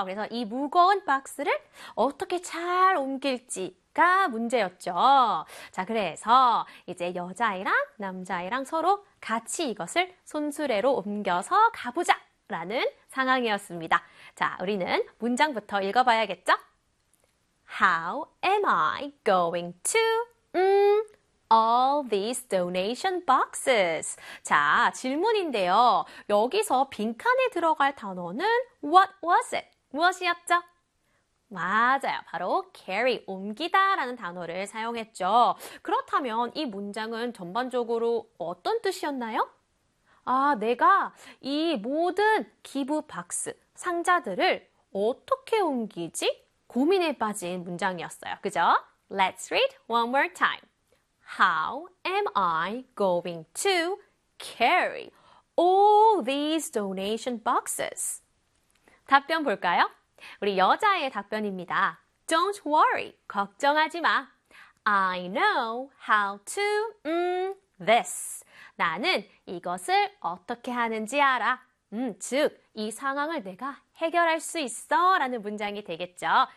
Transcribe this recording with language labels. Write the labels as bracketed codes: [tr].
[ko] 그래서 이 무거운 박스를 어떻게 잘 옮길지가 문제였죠. 자, 그래서 이제 여자아이랑 남자아이랑 서로 같이 이것을 손수레로 옮겨서 가보자 라는 상황이었습니다. 자, 우리는 문장부터 읽어봐야겠죠? [en] How am I going to all these donation boxes? [ko] 자, 질문인데요. 여기서 빈칸에 들어갈 단어는 [en] what was it? [ko] 무엇이었죠? 맞아요. 바로 carry, 옮기다라는 단어를 사용했죠. 그렇다면 이 문장은 전반적으로 어떤 뜻이었나요? 아, 내가 이 모든 기부 박스, 상자들을 어떻게 옮기지? 고민에 빠진 문장이었어요. 그죠? [en] Let's read one more time. How am I going to carry all these donation boxes? [ko] 답변 볼까요? 우리 여자의 답변입니다. [en] Don't worry. [ko] 걱정하지 마. [en] I know how to this. [ko] 나는 이것을 어떻게 하는지 알아. 즉, 이 상황을 내가 해결할 수 있어 라는 문장이 되겠죠.